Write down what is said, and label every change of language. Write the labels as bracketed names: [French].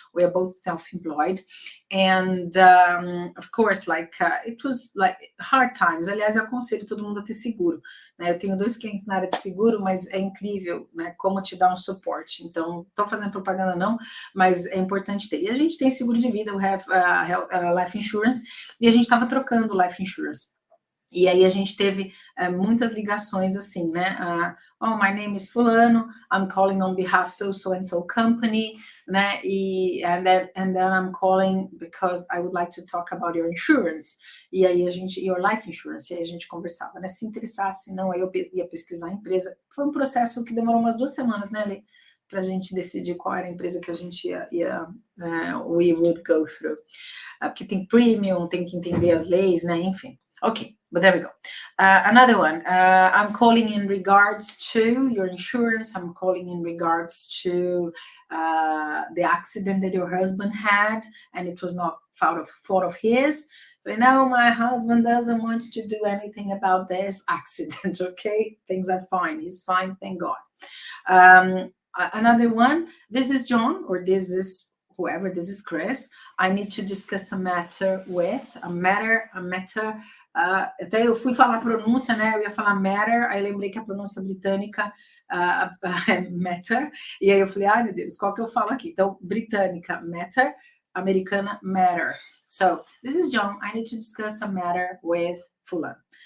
[English] We are both self-employed. And, of course, it was like hard times. [Portuguese] Aliás, eu aconselho todo mundo a ter seguro. Né? Eu tenho 2 clientes na área de seguro, mas é incrível, né, como te dá um suporte. Então, estou fazendo propaganda não, mas é importante ter. E a gente tem seguro de vida, [English] we have life insurance, [Portuguese] e a gente estava trocando life insurance. E aí a gente teve muitas ligações assim, né? [English] Oh, my name is fulano, I'm calling on behalf so and so company, né? And then I'm calling because I would like to talk about your insurance. [Portuguese] E aí [English] your life insurance, [Portuguese] e aí a gente conversava, né? Se interessasse, não, aí eu ia pesquisar a empresa. Foi um processo que demorou umas 2 semanas, né, Lê? Para a gente decidir qual era a empresa que a gente [English] we would go through. [Portuguese] Porque tem premium, tem que entender as leis, né? [English] Enfim. Okay, but there we go. Another one, I'm calling in regards to your insurance. I'm calling in regards to the accident that your husband had, and it was not fault of his. But no, my husband doesn't want to do anything about this accident, okay? Things are fine. He's fine, thank God. Another one, this is John, or this is whoever, this is Chris. I need to discuss a matter [Portuguese] with, a matter, até eu fui falar a pronúncia, né, eu ia falar matter, aí lembrei que a pronúncia britânica é matter, e aí eu falei, ai meu Deus, qual que eu falo aqui? Então, britânica, matter, americana, matter. [English] So, this is John, I need to discuss a matter with fulano.